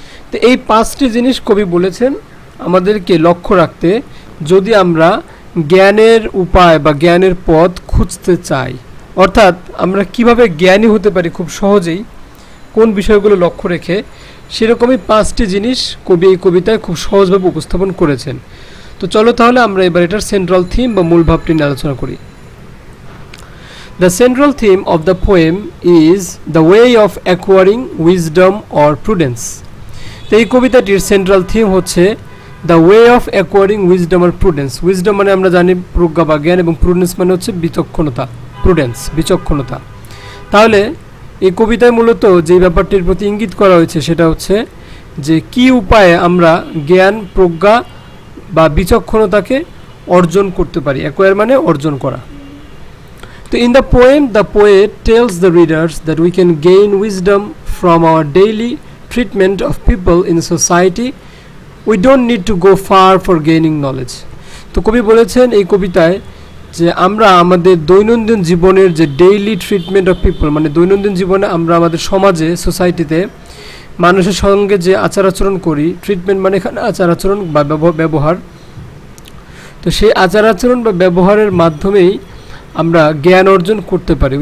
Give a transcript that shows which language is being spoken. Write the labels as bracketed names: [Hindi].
[Bangla] তো এই 5টি জিনিস কবি বলেছেন আমাদেরকে লক্ষ্য রাখতে যদি আমরা জ্ঞানের উপায় বা জ্ঞানের পথ খুঁজতে চাই। অর্থাৎ আমরা কিভাবে জ্ঞানী হতে পারি খুব সহজেই, কোন বিষয়গুলো লক্ষ্য রেখে, সেরকমই 5টি জিনিস কবি এই কবিতায় খুব সহজভাবে উপস্থাপন করেছেন। তো চলো তাহলে আমরা এবার এটার সেন্ট্রাল থিম বা মূল ভাবটি নিয়ে আলোচনা করি। [English] The central theme of the poem is the way of acquiring wisdom or prudence. [Bangla] তো এই কবিতাটির সেন্ট্রাল থিম হচ্ছে [English] the way of acquiring wisdom [Bangla] আর prudence. Wisdom মানে আমরা জানি প্রজ্ঞা বা জ্ঞান, এবং প্রুডেন্স মানে হচ্ছে বিচক্ষণতা, প্রুডেন্স বিচক্ষণতা। তাহলে এই কবিতায় মূলত যে ব্যাপারটির প্রতি ইঙ্গিত করা হয়েছে সেটা হচ্ছে যে কি উপায়ে আমরা জ্ঞান, প্রজ্ঞা বা বিচক্ষণতাকে অর্জন করতে পারি। অ্যাকোয়ার মানে অর্জন করা। [English] তো in the poem, the poet tells the readers that we can gain wisdom from our daily treatment of people in society. We don't need to go far for gaining knowledge. [Bangla] তো কবি বলেছেন এই কবিতায় যে আমরা আমাদের দৈনন্দিন জীবনের যে [English] daily treatment of people, [Bangla] মানে দৈনন্দিন জীবনে আমরা আমাদের সমাজে, সোসাইটিতে মানুষের সঙ্গে যে আচার আচরণ করি, ট্রিটমেন্ট মানে এখানে আচার আচরণ বা ব্যবহার, তো সেই আচার আচরণ বা ব্যবহারের মাধ্যমেই আমরা জ্ঞান অর্জন করতে পারি।